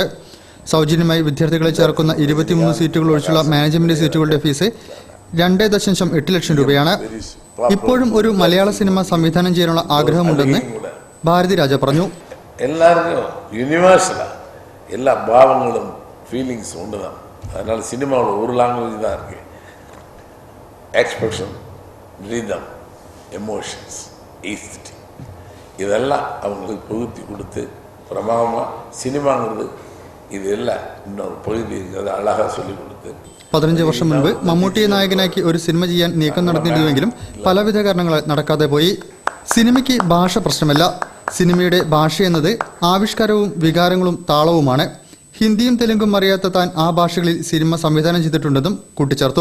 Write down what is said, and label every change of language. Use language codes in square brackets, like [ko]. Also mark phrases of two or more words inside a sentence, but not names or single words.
[ml] സൗജന്യമായി വിദ്യാർത്ഥികളെ ചേർക്കുന്ന 23 സീറ്റുകൾ ഒഴിച്ചുള്ള മാനേജ്മെന്റ് സീറ്റുകളുടെ ഫീസ് 2.8 ലക്ഷം രൂപയാണ്. ഇപ്പോഴും ഒരു മലയാള സിനിമ സംവിധാനം ചെയ്യാനുള്ള ആഗ്രഹമുണ്ടെന്ന് ഭാരതി രാജ പറഞ്ഞു. എല്ലാവർക്കും യൂണിവേഴ്സലാണ്, എല്ലാ ഭാവങ്ങളും ഫീലിങ്സും ഉണ്ടതാണ്. [ta] அதனால சினிமாவில் ஒரு லாங்குவேஜ் தான் இருக்கு. எக்ஸ்பிரஷன், ரிதம், எமோஷன்ஸ், ஈஸ்தி இதெல்லாம் அவங்களுக்கு புகுத்தி கொடுத்து பிரமாதமாக சினிமாங்கிறது இது எல்லாம் இன்னொரு பகுதி இருக்கிறது அழகாக சொல்லிக் கொடுத்து [ml] 15 വർഷം മുൻപ് മമ്മൂട്ടിയെ നായകനാക്കി ഒരു സിനിമ ചെയ്യാൻ നീക്കം നടന്നിരുന്നുവെങ്കിലും പലവിധ കാരണങ്ങളാൽ നടക്കാതെ പോയി. സിനിമയ്ക്ക് ഭാഷ പ്രശ്നമല്ല. സിനിമയുടെ ഭാഷയെന്നത് ആവിഷ്കാരവും വികാരങ്ങളും താളവുമാണ്. ഹിന്ദിയും തെലുങ്കും അറിയാത്ത താൻ ആ ഭാഷകളിൽ സിനിമ സംവിധാനം ചെയ്തിട്ടുണ്ടെന്നും കൂട്ടിച്ചേർത്തു.